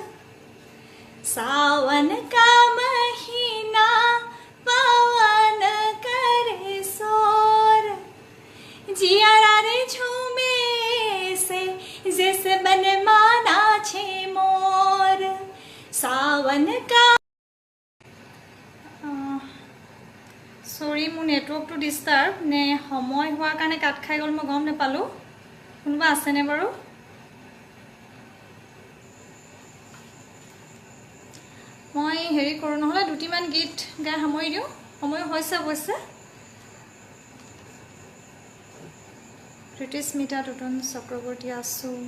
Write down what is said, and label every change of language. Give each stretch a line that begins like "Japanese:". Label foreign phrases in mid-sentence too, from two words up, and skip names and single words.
Hindi: सावन का महीना पवन करे सोर जियारा रे झूमे से जैसे बन माना छे मोर सावन का
Assamese: সৰি মোৰ নেটৱৰ্কটো ডিস্টার্ব নে সময় হোৱাৰ কাৰণে কাট খাই গ'ল মই গম নাপালো কোনোবা আছে নে বাৰু মই হেৰি কৰো নহলে দুটিমান গীত গাই সামৰি দিও সময় হৈছে অৱশ্যে প্ৰীতিস্মিতা টুটন চক্ৰৱৰ্তী আছো